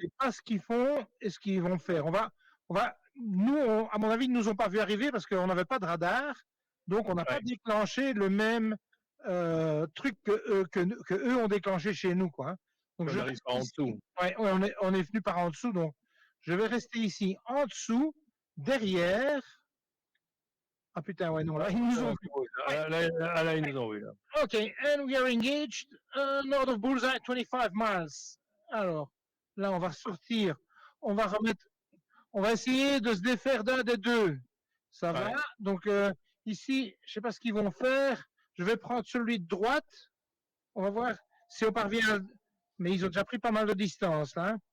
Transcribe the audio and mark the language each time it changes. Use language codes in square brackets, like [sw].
[fr] sais pas ce qu'ils font et ce qu'ils vont faire. Nous, à mon avis, ils nous ont pas vu arriver parce qu'on n'avait pas de radar, donc on n'a pas déclenché le même truc que eux ont déclenché chez nous, quoi. Donc On arrive par en dessous. Ouais, on est venu par en dessous, donc je vais rester ici en dessous, derrière. Ah putain, ouais, non, là, ils nous ont vu. Là, ils nous ont vu. Là. [en] Ok, and we are engaged north of Bullseye, 25 miles. [fr] Alors, là, on va sortir, on va essayer de se défaire d'un des deux. Ça va? Donc, ici, je sais pas ce qu'ils vont faire. Je vais prendre celui de droite. On va voir si on parvient. Mais ils ont déjà pris pas mal de distance, là. Hein.